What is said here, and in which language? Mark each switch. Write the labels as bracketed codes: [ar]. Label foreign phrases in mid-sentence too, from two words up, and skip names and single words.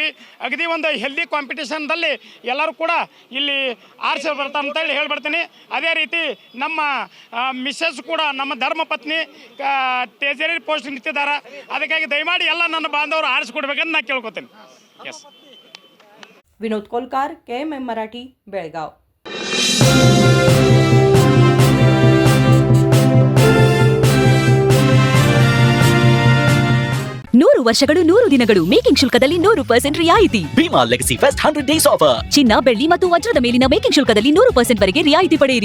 [kn] ಅಗದಿ ಒಂದು ಹೆಲ್ದಿ ಕಾಂಪಿಟೇಷನ್ದಲ್ಲಿ ಎಲ್ಲರೂ ಕೂಡ ಇಲ್ಲಿ ಆರಿಸಿ ಬರ್ತಾರೆ ಅಂತೇಳಿ ಹೇಳ್ಬಿಡ್ತೀನಿ. ಅದೇ ರೀತಿ ನಮ್ಮ ಮಿಸ್ಸಸ್ ಕೂಡ ನಮ್ಮ ಧರ್ಮಪತ್ನಿ ಟ್ರೆಜರಿ ಪೋಸ್ಟ್ ನಿಂತಿದ್ದಾರೆ. ಅದಕ್ಕಾಗಿ ದಯಮಾಡಿ ಎಲ್ಲ ನನ್ನ ಬಾಂಧವರು ಆರಿಸಿಕೊಡ್ಬೇಕಂತ ನಾನು ಕೇಳ್ಕೊತೀನಿ. ಎಸ್. [mr] विनोद कोलकार, KMM मराठी, बेळगाव. [kn] ನೂರು ವರ್ಷಗಳು 100 ದಿನಗಳು ಮೇಕಿಂಗ್ ಶುಲ್ಕದಲ್ಲಿ 100% ರಿಯಾಯಿತಿ. [en] Bhima Legacy Fest 100 days offer. [kn] ಚಿನ್ನ, ಬೆಳ್ಳಿ ಮತ್ತು ವಜ್ರದ ಮೇಲಿನ ಮೇಕಿಂಗ್ ಶುಲ್ಕದಲ್ಲಿ 100% ವರೆಗೆ ರಿಯಾಯಿತಿ ಪಡೆಯಿರಿ.